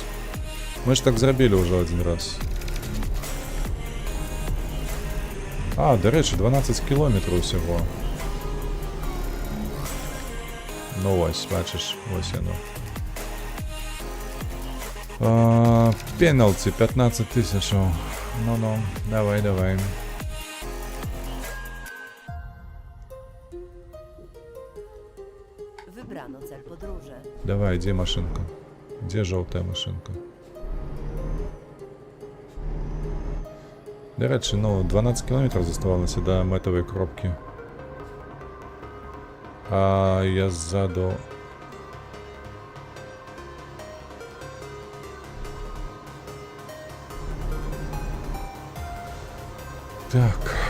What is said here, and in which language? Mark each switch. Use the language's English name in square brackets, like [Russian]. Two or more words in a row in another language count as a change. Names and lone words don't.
[Belarusian] Мы ж так зрабілі ўжо адзін раз. Дарэчы, 12 кілометраў усяго. Ну вось, бачыш, вось яно. Пеналці 15 000. Ну, давай. [Polish] Wybrano cel podróży. [Belarusian] Давай, дзе машынка? Дзе жоўтая машынка? Дарэчы, 12 кілометраў заставалася да мэтавай кропкі. А я ззаду... Так...